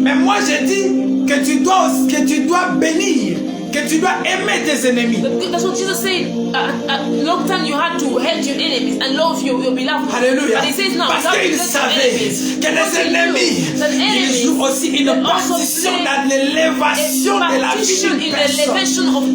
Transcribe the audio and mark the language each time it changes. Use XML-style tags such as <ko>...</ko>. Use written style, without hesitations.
<fr>Mais moi, j'ai dit que tu dois bénir. Que tu dois aimer tes ennemis.</fr> <en>That's what Jesus said. Long time you had to hate your enemies and love your beloved. Alléluia. But he says now,</en> <fr>parce qu'il savait que les ennemis, ils jouent aussi une partition dans l'élévation de la vie d'une personne.</fr>